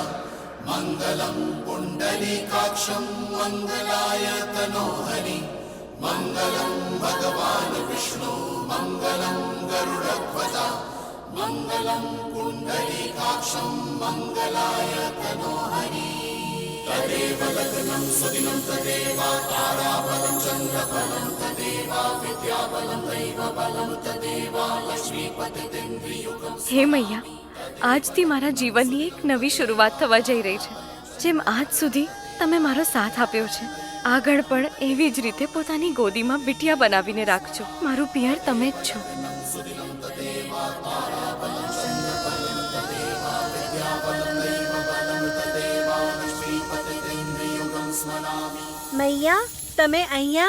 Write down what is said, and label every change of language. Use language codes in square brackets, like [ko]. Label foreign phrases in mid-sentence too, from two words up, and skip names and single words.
[sa] मंगलम पुंडरीकाक्षं मंगलाय तनोहरि मंगलम भगवान विष्णु मंगलम गरुड़ध्वजा मंगलम पुंडरीकाक्षं मंगलाय तनोहरि तदेव लग्नं सुदिनं तदेवा ताराबलं चन्द्रबलं तदेवा विद्याबलं दैवबलं तदेवा लक्ष्मीपतिन्द्रियुगं. [gu] હે મૈયા, આજથી મારા જીવનની એક નવી શરૂઆત થવા જઈ રહી છે. જેમ આજ સુધી તમે મારો સાથ આપ્યો છે, આગળ પણ એવી જ રીતે પોતાની ગોદીમાં બિટિયા બનાવીને રાખજો. મારું પિયર તમે જ છો. મૈયા, તમે અહીંયા?